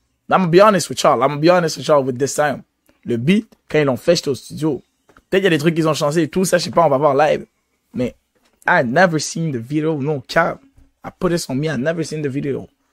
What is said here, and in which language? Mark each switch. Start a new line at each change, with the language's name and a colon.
English: I'm gonna be honest with y'all with this time.
French: Le beat, quand ils l'ont fait, j'étais au studio. Peut-être il y a des trucs qu'ils ont changé et tout, ça, je sais pas, on va voir live.
English: Mais, I never seen the video, no cap. I put this on me, I never seen the video.